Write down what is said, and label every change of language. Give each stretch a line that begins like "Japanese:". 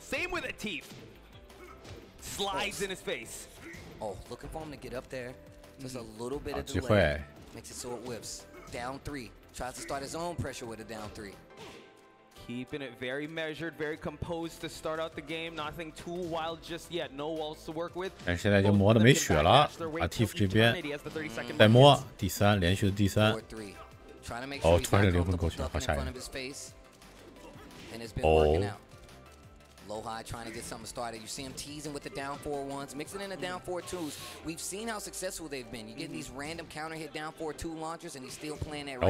English: Same with Atif. Slides in his face. Oh, looking for him to get up there. Just a little bit of delay. Makes it so it whips. Down 3. Tries to start his own pressure with a down 3. Keeping it very measured, very composed to start out the game. Nothing too wild just yet. No walls to work with.
Chinese: 但是现在已经磨的没血了。Atif 这边在摸第3，连续的第3。哦，突然这灵魂勾拳，好吓人。哦。
English: Lohai trying to get something started. You see him teasing with the down 4-1s, mixing in the down 4-2s. We've seen how successful they've been. You get these random counter hit down 4-2 launchers, and he's still playing that right.